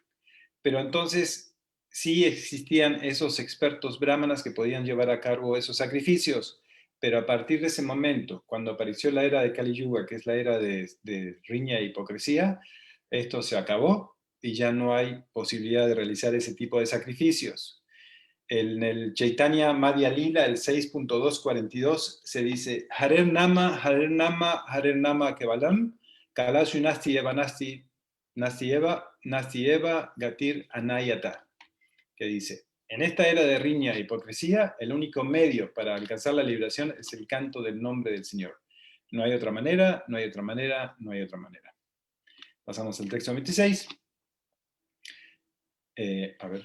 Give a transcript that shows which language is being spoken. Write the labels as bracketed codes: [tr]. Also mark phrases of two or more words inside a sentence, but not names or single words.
[es] Pero entonces sí existían esos expertos brahmanas que podían llevar a cabo esos sacrificios, pero a partir de ese momento, cuando apareció la era de Kali Yuga, que es la era de riña e hipocresía, esto se acabó y ya no hay posibilidad de realizar ese tipo de sacrificios. En el Chaitanya Madhya Lila, el 6.242, se dice [sa] Harer Nama, Kevalam, Kalashu Nasti Eva Nasti Eva Gatir Anayata, [es] que dice, en esta era de riña e hipocresía, el único medio para alcanzar la liberación es el canto del nombre del Señor. No hay otra manera, no hay otra manera, no hay otra manera. Pasamos al texto 26. A ver.